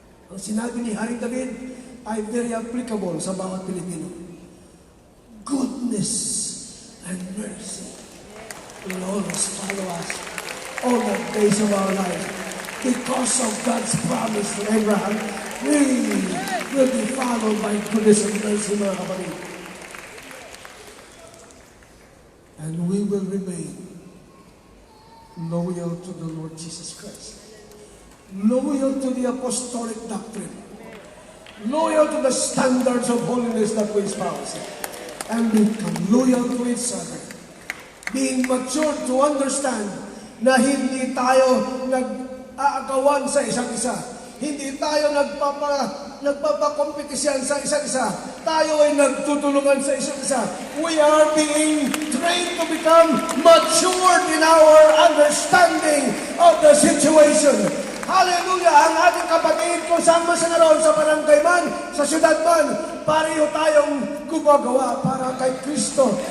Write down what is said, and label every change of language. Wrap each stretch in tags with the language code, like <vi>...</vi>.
<tl>Ang sinabi ni Haring David ay</tl> <en>very applicable</en> <tl>sa bawat Pilipino.</tl> <en>Goodness and mercy will always follow us all the days of our life. Because of God's promise to Abraham, we will be followed by goodness and mercy,</en> <tl>mga kapatid.</tl> <en>And we will remain loyal to the Lord Jesus Christ. Loyal to the apostolic doctrine. Loyal to the standards of holiness that we espouse. And become loyal to each other. Being mature to understand</en> <tl>na hindi tayo nag-aagawan sa isa't isa. Hindi tayo nagpapakompetisyan sa isa't isa. Tayo ay nagtutulungan sa isa't isa.</tl> <en>We are being trained to become matured in our understanding of the situation.</en> <tl>Hallelujah! Ang ating kapatid, kung saan man sa naroon, sa barangay man, sa syudad man, pareho tayong gumagawa para kay Kristo.</tl>